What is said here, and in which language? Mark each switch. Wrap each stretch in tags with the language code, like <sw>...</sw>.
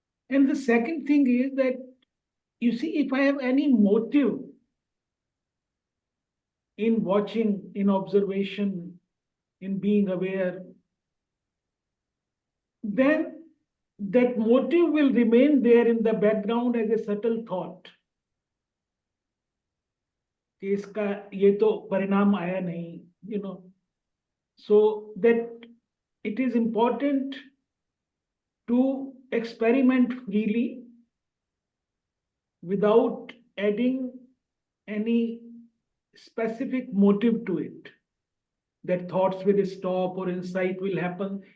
<en>And the second thing is that, you see, if I have any motive in watching, in observation, in being aware, then that motive will remain there in the background as a subtle thought.</en> <hi>कि इसका ये तो परिणाम आया नहीं,</hi> <en>you know. So that it is important to experiment freely without adding any specific motive to it, that thoughts will stop or insight will happen.</en>